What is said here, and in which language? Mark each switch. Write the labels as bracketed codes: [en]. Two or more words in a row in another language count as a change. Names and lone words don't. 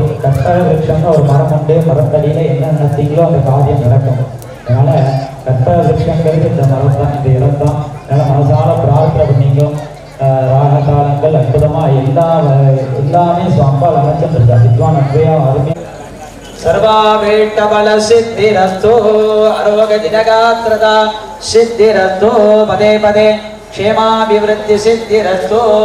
[ta] கற்பக விருட்சம்னு ஒரு மரம் உண்டு. மரத்தடியில என்ன நினைத்தீங்களோ அந்த காரியம் நடக்கும். அதனால கற்பக விருட்சங்கிறது இந்த மரம் தான், இந்த இடம் தான். அதனால மனசால பிரார்த்தனை பண்ணிக்கும். ராககாலங்கள் அற்புதமா எல்லாமே அம்பாள் அமைச்சிருக்கா. வித்வான் அன்பையா அருமையா [sa] सर्वाभीष्टबल सिद्धिरस्तु आरोग्यदिनगात्रता सिद्धिरस्तु पदे पदे क्षेमाभिवृद्धि सिद्धिरस्तु